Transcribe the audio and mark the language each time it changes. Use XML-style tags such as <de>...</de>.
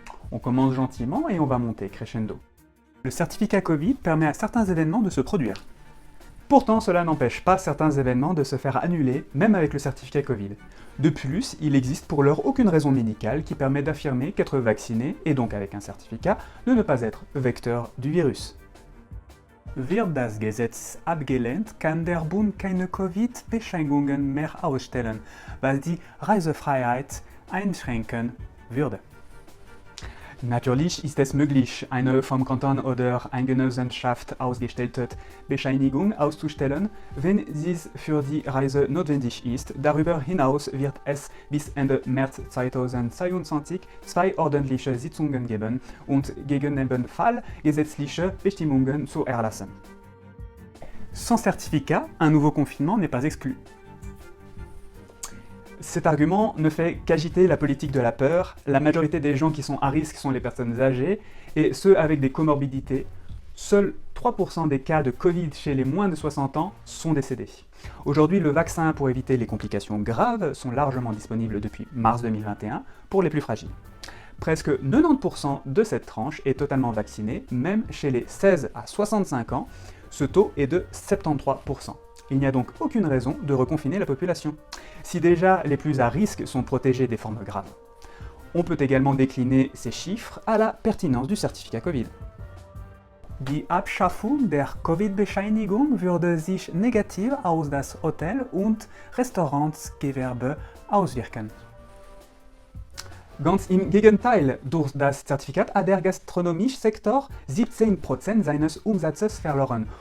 <fr>On commence gentiment et on va monter crescendo. Le certificat Covid permet à certains événements de se produire. Pourtant, cela n'empêche pas certains événements de se faire annuler, même avec le certificat Covid. De plus, il existe pour l'heure aucune raison médicale qui permet d'affirmer qu'être vacciné, et donc avec un certificat, de ne pas être vecteur du virus.</fr> <de>Wird das Gesetz abgelehnt, kann der Bund keine Covid-Bescheinigungen mehr ausstellen, weil die Reisefreiheit einschränken würde. Natürlich ist es möglich, eine vom Kanton oder einer Genossenschaft ausgestellte Bescheinigung auszustellen, wenn dies für die Reise notwendig ist. Darüber hinaus wird es bis Ende März 2022 zwei ordentliche Sitzungen geben und gegebenenfalls gesetzliche Bestimmungen zu erlassen.</de> <fr>Sans certificat, un nouveau confinement n'est pas exclu. Cet argument ne fait qu'agiter la politique de la peur. La majorité des gens qui sont à risque sont les personnes âgées et ceux avec des comorbidités. Seuls 3% des cas de Covid chez les moins de 60 ans sont décédés. Aujourd'hui, le vaccin pour éviter les complications graves sont largement disponibles depuis mars 2021 pour les plus fragiles. Presque 90% de cette tranche est totalement vaccinée, même chez les 16 à 65 ans, ce taux est de 73%. Il n'y a donc aucune raison de reconfiner la population. Si déjà les plus à risque sont protégés des formes graves. On peut également décliner ces chiffres à la pertinence du certificat Covid.</fr> <de>Die Abschaffung der Covid-Bescheinigung würde sich negativ auf das Hotel- und Restaurantsgewerbe auswirken. Ganz im Gegenteil, durch das Zertifikat hat der gastronomische Sektor 17% seines Umsatzes verloren.</de>